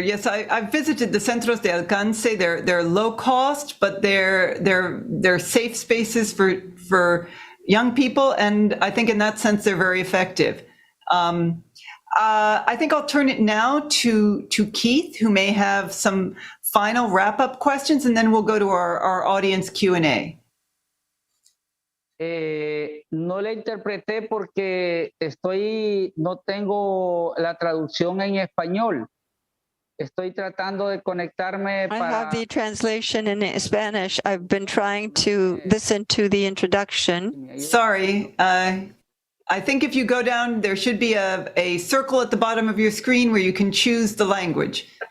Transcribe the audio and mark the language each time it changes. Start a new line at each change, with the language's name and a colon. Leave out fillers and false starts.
English: Yes, I've visited the Centros de Alcance. They're low cost, but they're safe spaces for young people, and I think in that sense they're very effective. I think I'll turn it now to Keith, who may have some final wrap-up questions, and then we'll go to our audience Q&A.
Spanish: No le interpreté porque no tengo la traducción en español. Estoy tratando de conectarme
English: I have the translation in Spanish. I've been trying to listen to the introduction. Sorry. I think if you go down, there should be a circle at the bottom of your screen where you can choose the language.